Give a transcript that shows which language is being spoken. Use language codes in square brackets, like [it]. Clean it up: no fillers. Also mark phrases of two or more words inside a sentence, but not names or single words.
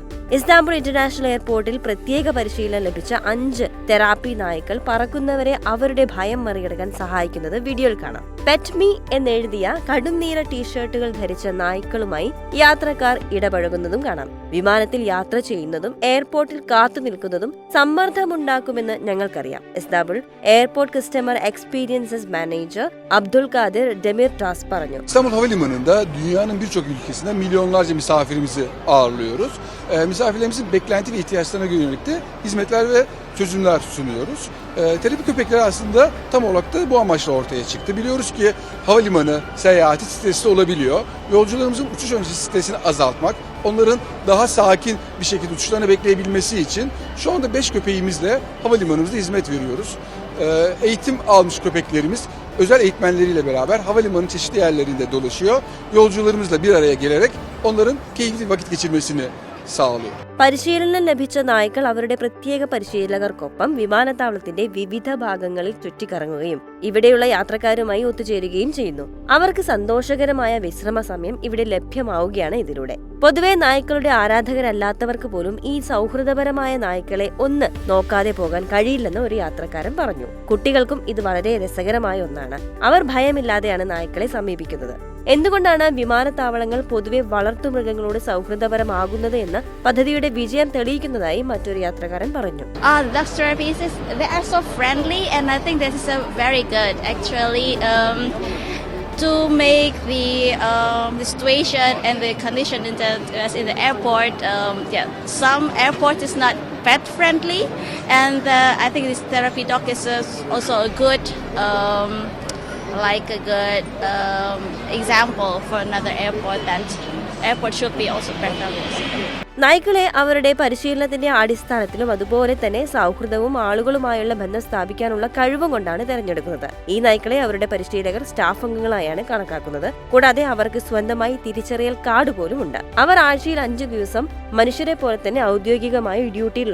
[ml] ഇസ്താംബുൾ ഇന്റർനാഷണൽ എയർപോർട്ടിൽ പ്രത്യേക പരിശീലനം ലഭിച്ച 5 തെറാപ്പി നായ്ക്കൾ പറക്കുന്നവരെ അവരുടെ ഭയം മറികടക്കാൻ സഹായിക്കുന്നത് വീഡിയോയിൽ കാണാം. [en] pet me [ml] എന്നെഴുതിയ കടുംനീല ടീഷർട്ടുകൾ ധരിച്ച നായ്ക്കളുമായി യാത്രക്കാർ ഇടപഴകുന്നതും കാണാം. വിമാനത്തിൽ യാത്ര ചെയ്യുന്നതും eğerport'il കാത്തു നിൽക്കുന്നതും സമ്മർദ്ദമുണ്ടാക്കുമെന്ന് ഞങ്ങൾക്കറിയാം. ഇസ്താംബുൾ എയർപോർട്ട് [en] customer experiences manager [ml] Abdülkadir Demirtaş പറഞ്ഞു. [tr] İstanbul Havalimanı'nda dünyanın birçok ülkesinden milyonlarca misafirimizi ağırlıyoruz. Misafirlerimizin beklenti ve ihtiyaçlarına yönelik de hizmetler ve çözümler sunuyoruz. Terapi köpekleri aslında tam olarak da bu amaçla ortaya çıktı. Biliyoruz ki havalimanı seyahati stresli olabiliyor. Yolcularımızın uçuş öncesi stresini azaltmak, onların daha sakin bir şekilde uçuşlarını bekleyebilmesi için şu anda 5 köpeğimizle havalimanımızda hizmet veriyoruz. Eğitim almış köpeklerimiz özel eğitmenleriyle beraber havalimanının çeşitli yerlerinde dolaşıyor. Yolcularımızla bir araya gelerek onların keyifli vakit geçirmesini sağlıyor. [ml] പരിശീലനം ലഭിച്ച നായ്ക്കൾ അവരുടെ പ്രത്യേക പരിശീലകർക്കൊപ്പം വിമാനത്താവളത്തിന്റെ വിവിധ ഭാഗങ്ങളിൽ ചുറ്റിക്കറങ്ങുകയും ഇവിടെയുള്ള യാത്രക്കാരുമായി ഒത്തുചേരുകയും ചെയ്യുന്നു. അവർക്ക് സന്തോഷകരമായ വിശ്രമ സമയം ഇവിടെ ലഭ്യമാവുകയാണ് ഇതിലൂടെ. പൊതുവെ നായ്ക്കളുടെ ആരാധകരല്ലാത്തവർക്ക് പോലും ഈ സൗഹൃദപരമായ നായ്ക്കളെ ഒന്ന് നോക്കാതെ പോകാൻ കഴിയില്ലെന്ന് ഒരു യാത്രക്കാരൻ പറഞ്ഞു. കുട്ടികൾക്കും ഇത് വളരെ രസകരമായ ഒന്നാണ്. അവർ ഭയമില്ലാതെയാണ് നായ്ക്കളെ സമീപിക്കുന്നത്. എന്തുകൊണ്ടാണ് വിമാനത്താവളങ്ങൾ പൊതുവെ വളർത്തുമൃഗങ്ങളോട് സൗഹൃദപരമാകുന്നത് എന്ന് പദ്ധതിയുടെ വിജയം തെളിയിക്കുന്നതായി മറ്റൊരു യാത്രക്കാരൻ പറഞ്ഞു. [en] Dog therapies they are so friendly and I think this is a very good actually to make the situation and the condition in the airport. Some airport is not pet friendly and I think this therapy dog is also a good example for another airport that airport should be also pet friendly. [ml] നായ്ക്കളെ അവരുടെ പരിശീലനത്തിന്റെ അടിസ്ഥാനത്തിലും അതുപോലെ തന്നെ സൗഹൃദവും ആളുകളുമായുള്ള ബന്ധം സ്ഥാപിക്കാനുള്ള കഴിവും കൊണ്ടാണ് തിരഞ്ഞെടുക്കുന്നത്. ഈ നായ്ക്കളെ അവരുടെ പരിശീലകർ സ്റ്റാഫ് അംഗങ്ങളായാണ് കണക്കാക്കുന്നത്. കൂടാതെ അവർക്ക് സ്വന്തമായി തിരിച്ചറിയൽ കാർഡ് പോലും ഉണ്ട്. അവർ ആഴ്ചയിൽ 5 ദിവസം മനുഷ്യരെ പോലെ തന്നെ ഔദ്യോഗികമായി ഡ്യൂട്ടിയിലുള്ളവരാണ്.